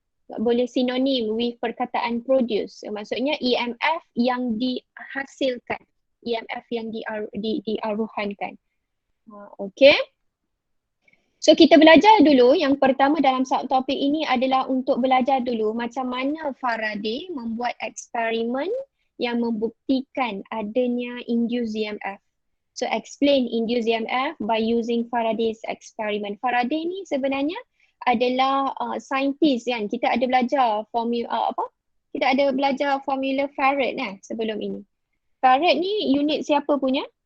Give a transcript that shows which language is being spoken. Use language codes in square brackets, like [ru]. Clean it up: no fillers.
[ms] Boleh sinonim with perkataan produce. So, maksudnya EMF yang dihasilkan, EMF yang diaruhankan. Okay. So kita belajar dulu, yang pertama dalam subtopik ini adalah untuk belajar dulu macam mana Faraday membuat eksperimen yang membuktikan adanya induced EMF. [en] So explain induced EMF by using Faraday's experiment. [ms] Faraday ni sebenarnya adalah saintis kan. Kita ada belajar formula Kita ada belajar formula Farad sebelum ini. Farad ni unit siapa punya?